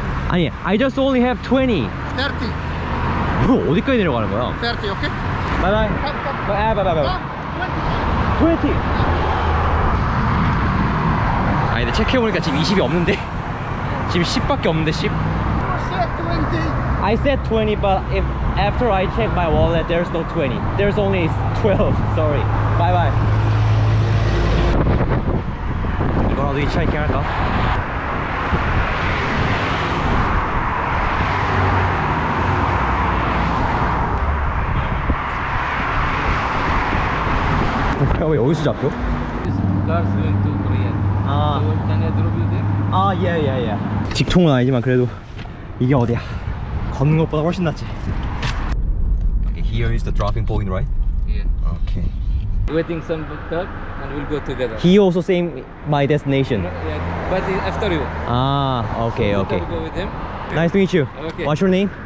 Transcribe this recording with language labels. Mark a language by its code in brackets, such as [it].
[en] 아니, I just only have 20. 30. [ko] 뭐 어디까지 내려가는 거야? [en] 30, okay? 바이바이. 바이바이. 20. [ko] 아니 근데 체크해보니까 지금 20이 없는데 지금 10밖에 없는데 10. [en] Set 20. I said 20 but if after I check my wallet there's no 20. There's only 12. Sorry. Bye bye. [ko] 이거라도 hitchhiking 할까? 왜 여기서 잡혀? [en] This car is going to Korea. So can I drop you there? [ko] 예. 직통은 아니지만 그래도 이게 어디야? 걷는 것보다 훨씬 낫지. [en] Okay, here is the dropping point, right? Yeah. Okay. waiting some truck and we'll go together. He also same my destination. Yeah, but after you. Ah, okay, okay. We'll go with him. Nice to meet you. Okay. What's your name?